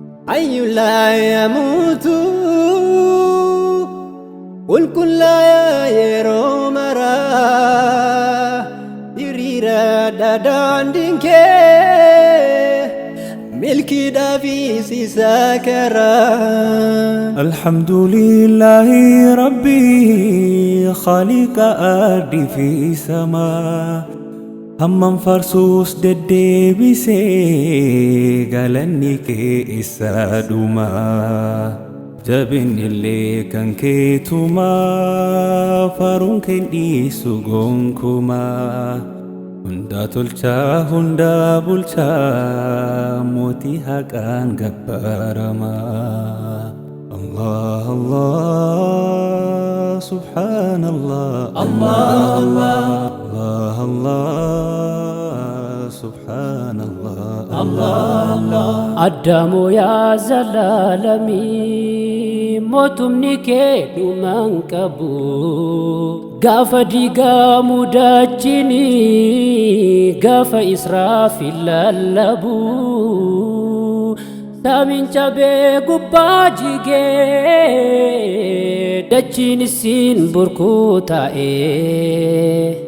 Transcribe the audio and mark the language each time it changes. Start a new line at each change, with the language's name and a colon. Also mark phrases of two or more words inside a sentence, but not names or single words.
Arabic: حي لا يموت,
Oromo: qulqullaa yeroo maraa, hiriira dadaandiin kee, milkiidhaa fi siisa karaa.
Arabic: الحمد لله ربي خالق أرض في سما.
Oromo: Hamman farsuus deddeebisee, galanni kee isa dhuma. Jabinni illee kan keetuma, faruun kee hin dhiisu gonkuma. Hunda tolchaa, hunda bulchaa, mootii haqaan gabbaarama.
Arabic: الله الله سبحان الله. الله الله. الله الله سبحان الله. الله الله.
Oromo: Addamu yaa zalaalami, mootumni kee dhumaan qabu. Gaafa diigamu dachini, gaafa Israafil lallabu. Samiin cabee gubbaa jigee, dachiin isin burkuu taa'ee.